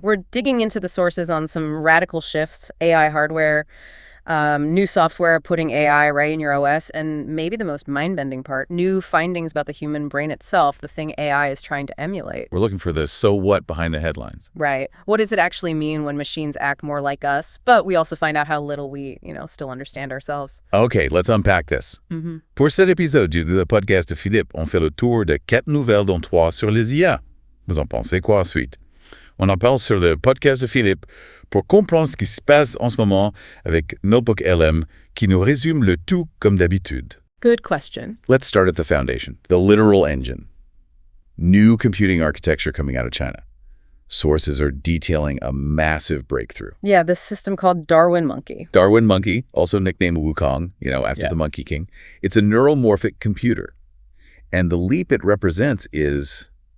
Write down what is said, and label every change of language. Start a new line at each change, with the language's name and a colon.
English: We're digging into the sources on some radical shifts, AI hardware, new software putting AI right in your OS, and maybe the most mind-bending part, new findings about the human brain itself, the thing AI is trying to emulate. We're looking for the so what behind the headlines. Right. What does it actually mean when machines act more like us? But we also find out how little we, still understand ourselves. OK, let's unpack this.
French: Pour cet épisode du podcast de Philippe, on fait le tour de 4 nouvelles dont 3 sur les IA. Vous en pensez quoi ensuite? On en parle sur le podcast de Philippe pour comprendre ce qui se passe en ce moment avec Notebook LM qui nous résume le tout comme d'habitude.
English: Good question. Let's start at the foundation, the literal engine. New computing architecture coming out of China. Sources are detailing a massive breakthrough. Yeah, this system called Darwin Monkey. Darwin Monkey, also nicknamed Wukong, after the Monkey King. It's a neuromorphic computer. And the leap it represents is...